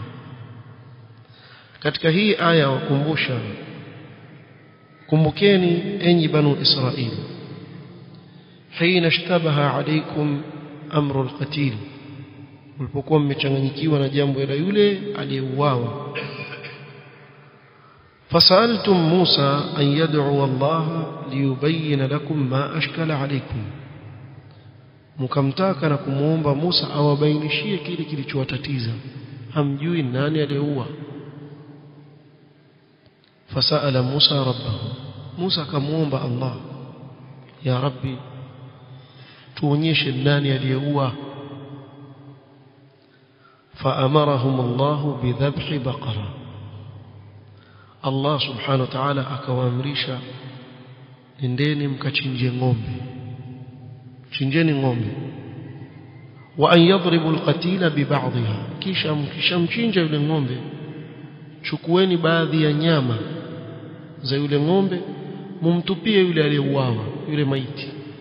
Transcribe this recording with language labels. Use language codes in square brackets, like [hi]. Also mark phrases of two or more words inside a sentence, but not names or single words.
[sw] Katika hii aya wakumbusha, kumbukeni enyi Banu Israili, [ar] حين اشتبه عليكم أمر القاتل, [sw] ulipokuwa mmechanganyikiwa na jambo la yule aliyeuawa, [ar] فسألتم موسى أن يدعو الله ليبين لكم ما أشكل عليكم [sw] mkamtaka na kumuomba Musa awabainishie kile kilichowatatiza hamjui nani aliyeua [ar] فسأل موسى ربه موسى [sw] akamuomba Allah [ar] يا ربي [sw] tuonyeshe nani aliyeua [ar] فأمرهم الله بذبح بقرة [sw] Allah [ar] سبحانه وتعالى [sw] akawaamrisha nendeni mkachinje ng'ombe chinjeni ng'ombe [ar] وأن يضربوا القتيل ببعضها [sw] kisha mkishamchinja yule ng'ombe chukueni baadhi ya nyama za yule ng'ombe mumtupie yule aliyeuawa yule maiti